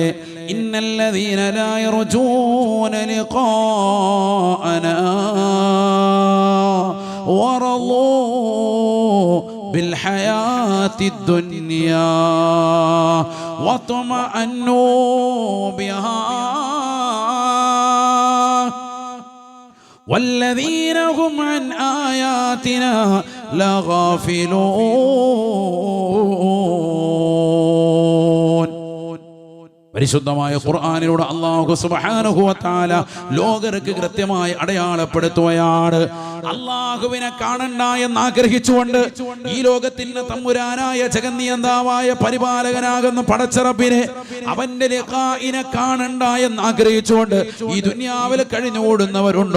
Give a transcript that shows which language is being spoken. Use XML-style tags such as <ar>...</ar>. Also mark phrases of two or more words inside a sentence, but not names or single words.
<ar>إن الذين لا يرجون لقاءنا ورضوا بالحياة الدنيا واطمأنوا بها والذين هم عن آياتنا لغافلون.</ar> <ml>പരിശുദ്ധമായ ഖുർആനിലൂടെ</ml> <ar>الله سبحانه وتعالى</ar> <ml>ലോകർക്ക് കൃത്യമായി അടയാളപ്പെടുത്തുകയാണ്. അല്ലാഹുവിനെ കാണണ്ട എന്ന് ആഗ്രഹിച്ചുകൊണ്ട് ഈ ലോകത്തിന്റെ തമ്പുരാനായ ജഗന്നിയന്താവായ പരിപാലകനാകുന്ന പടച്ചറബിനെ അവന്റെ ലിഖാഇനെ കാണണ്ട എന്ന് ആഗ്രഹിച്ചുകൊണ്ട് ഈ ദുനിയാവിൽ കഴിഞ്ഞോടുന്നവരുണ്ടോ?</ml>